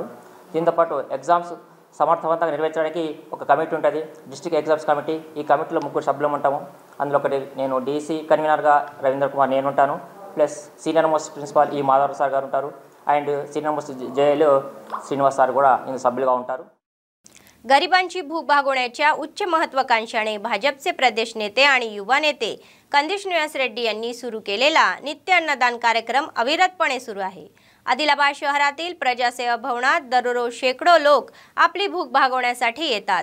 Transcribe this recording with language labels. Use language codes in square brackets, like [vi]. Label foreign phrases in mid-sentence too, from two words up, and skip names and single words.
[te] దీంతోపాటు ఎగ్జామ్స్ సమర్థవంతంగా నిర్వహించడానికి ఒక కమిటీ ఉంటుంది, [en] district exams committee. [te] ఈ కమిటీలో 3 సభ్యులు ఉంటాము. అందులో ఒకటి నేను డీసీ కన్వీనర్గా రవీంద్ర కుమార్ నేను ఉంటాను, ప్లస్ [en] senior most principal [te] ఈ మాధవ్ సార్ గారు ఉంటారు [en] and senior most [te] జేఎల్ శ్రీనివాస్ సార్ కూడా ఇందులో సభ్యులుగా ఉంటారు. [mr] गरिबांची भूक भागवण्याच्या उच्च महत्त्वाकांक्षाने भाजपचे प्रदेश नेते आणि युवा नेते कंदिश निवास रेड्डी यांनी सुरू केलेला नित्य अन्नदान कार्यक्रम अविरतपणे सुरू आहे. आदिलाबाद शहरातील प्रजासेवा भवनात दररोज शेकडो लोक आपली भूक भागवण्यासाठी येतात.